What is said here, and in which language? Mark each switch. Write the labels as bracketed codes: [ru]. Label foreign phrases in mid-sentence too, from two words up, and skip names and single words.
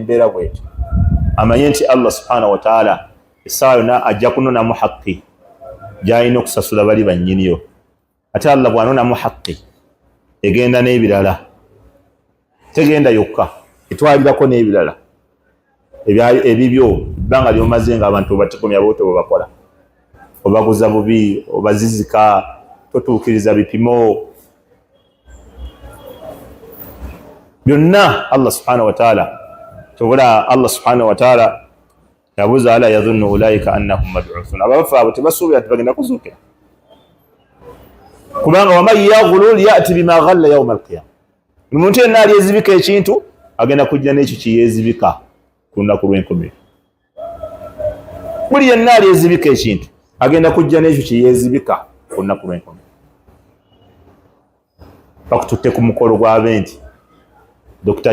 [lg] embeera bwetyo amanye nti Allah [ar] سبحانه وتعالى [lg] essaawa yonna ajja kunonamu haqqi gy'alina okusasula bali bannyiniyo ate Allah bw'anonamu haqqi egenda n'ebirala tegenda yokka etwalirako n'ebirala ebibyo ebbanga ly'omaze nga abantu obatikomya boote bwe bakola obaguza bubi obazizika totuukiriza bipimo byonna Allah [ar] سبحانه وتعالى [lg] tobula Allah [ar] سبحانه وتعالى [lg] yabuza [ar] ألا يظن أولئك أنهم مبعوثون [lg] abafa abo tebasuubira tebagenda kuzuukira kubanga [ar] ومن يغلل يأت بما غل يوم القيامة [lg] omuntu yenna alyezibika ekintu agenda kujja n'ekyo kiyeezibika ku lunaku lw'enkomerero buli yenna alyezibika ekintu agenda kujja n'ekyo kiyeezibika ku lunaku lw'enkomerero bakututte ku mukolo gw'abenti Dr.